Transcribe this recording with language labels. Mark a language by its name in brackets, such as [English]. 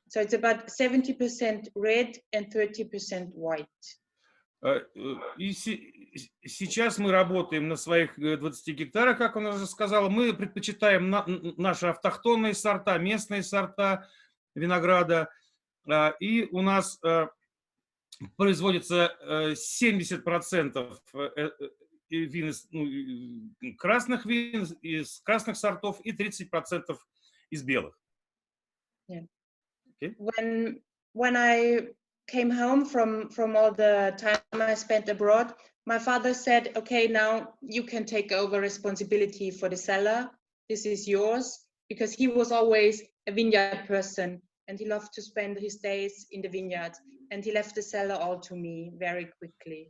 [English] So it's about 70% red and 30% white. [Russian] И сейчас мы работаем на своих 20 гектарах, как он уже сказал. Мы предпочитаем наши автохтонные сорта, местные сорта винограда. И у нас производится 70% вин красных вин, из красных сортов и 30% из белых. [English] Yeah. Okay. When I came home from all the time I spent abroad, my father said, okay, now you can take over responsibility for the cellar. This is yours, because he was always a vineyard person and he loved to spend his days in the vineyard, and he left the cellar all to me very quickly.